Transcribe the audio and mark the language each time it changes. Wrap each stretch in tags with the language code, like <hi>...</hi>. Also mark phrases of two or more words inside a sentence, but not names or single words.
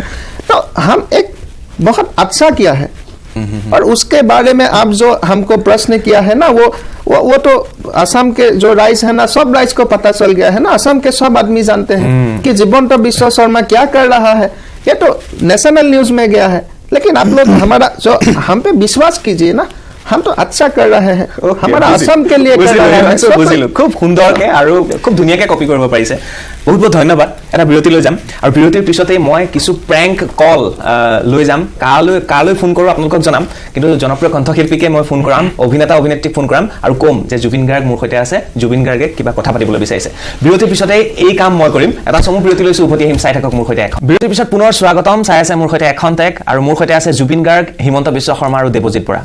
<hi>तो हम एक बहुत अच्छा किया है और उसके बारे में आप जो हमको प्रश्न किया है ना वो तो असम के जो राइज है ना सब राइज को पता चल गया है ना असम के सब आदमी जानते हैं कि हिमंत विश्व शर्मा क्या कर रहा है ये तो</hi> <en>national news</en> <hi>में गया है लेकिन आप लोग हमारा जो हम पे विश्वास कीजिए ना हम तो अच्छा कर रहे हैं हमारा असम के लिए कर रहे हैं</hi> <as>বুজিলোঁ খুব সুন্দৰকৈ আৰু খুব ধুনীয়াকে কপি কৰিব পাৰিছে বহুত বহুত ধন্যবাদ এটা বিৰতি লৈ যাম আৰু বিৰতিৰ পিছতে মই কিছু</as> <en>prank call</en> <as>লৈ যাম কালৈ ফোন কৰোঁ আপোনালোকক জনাম কিন্তু জনপ্ৰিয় কণ্ঠশিল্পীকে মই ফোন কৰাম অভিনেত্ৰীক ফোন কৰাম আৰু কম যে জুবিন গাৰ্গ মোৰ সৈতে আছে জুবিন গাৰ্গে কিবা কথা পাতিবলৈ বিচাৰিছে বিৰতিৰ পিছতে এই কাম মই কৰিম এটা চমু বিৰতি লৈছো উভতি আহিম চাই থাকক মোৰ সৈতে এখন বিৰতিৰ পিছত পুনৰ স্বাগতম চাই আছে মোৰ সৈতে এখন টেক আৰু মোৰ সৈতে আছে জুবিন গাৰ্গ হিমন্ত বিশ্ব শৰ্মা আৰু দেৱজিৎ</as>